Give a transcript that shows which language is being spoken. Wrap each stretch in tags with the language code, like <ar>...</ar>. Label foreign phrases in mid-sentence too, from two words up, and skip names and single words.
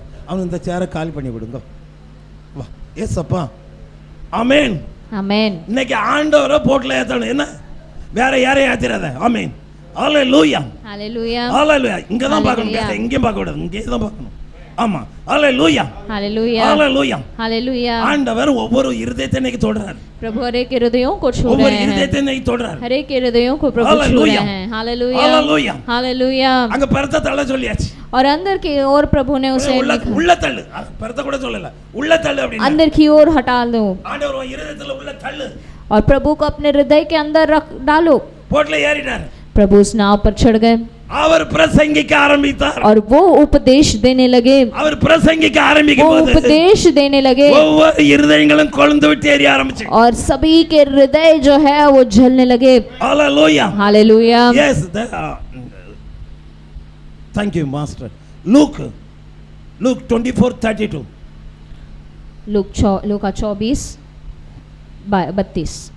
<ta>அவன் இந்த சேரை காலி பண்ணி விடுங்க. வா. ஏசப்பா. ஆமென்.</ta> <hi>आमेन.</hi> <ta>இன்னைக்கு ஆண்டவரை போட்ல ஏத்தணும். என்ன வேற யாரையும் ஏத்திராத. ஆமென். ஹalleluya.</ta> <hi>हालेलुया.</hi> <ta>ஹalleluya. இங்க தான் பார்க்கணும்.</ta> <en>Hallelujah.</en> <ta>வேற எங்கேயும் பார்க்க கூடாது. இங்கே தான் பார்க்கணும். ஆமா. ஹalleluya.</ta> <hi>हालेलुया.</hi> <ta>ஹalleluya.</ta> <hi>हालेलुया.</hi> <ta>ஆண்டவர் ஒவ்வொரு இருதயத்தை இன்னைக்கு தொடுறார்.</ta> <hi>प्रभु हर एक हृदयों को छू</hi> <ta>ஒவ்வொரு</ta> <hi>रहे हैं.</hi> <ta>இருதயத்தை இன்னைக்கு தொடுறார்.</ta> <hi>हर एक हृदयों को प्रभु छू रहे</hi> <en>Hallelujah.</en> <hi>हैं. हालेलुया.</hi> <en>Hallelujah.</en> <hi>हालेलुया.</hi> <ta>அங்க பரத்த தள்ள சொல்லியாச்சு.</ta> <hi>और अंदर की ओर प्रभु ने उसे</hi> <ta>உள்ள தள்ளு. பரத்த கூட சொல்லல. உள்ள தள்ளு அப்படினா</ta> <hi>अंदर की ओर हटा दो</hi> <ta>ஆண்டவர் உன் இருதயத்துல உள்ள தள்ளு.</ta> <hi>और प्रभु को अपने हृदय के अंदर रख डालो.</hi> <ta>போட்ல ஏறினார்.</ta> <hi>प्रभु उस नाव पर चढ़ गए</hi> <ta>அவர் பிரசங்கிக்க ஆரம்பித்தார்.</ta> <hi>और वो उपदेश देने लगे.</hi> <ta>அவர் பிரசங்கிக்க ஆரம்பிக்கும்</ta> <hi>वो</hi> <ta>போது</ta> <hi>उपदेश देने लगे</hi> <ta>ஒவ்வொரு இருதயங்களும் கொழுந்து விட்டு எரிய ஆரம்பிச்சு.</ta> <hi>और सभी के हृदय जो है वो जलने लगे.</hi> <ta>ஹalleluya.</ta> <hi>हालेलुया.</hi> <en>Yes. Thank you master. Luke 24:32.</en> <hi>लूका 24:32.</hi>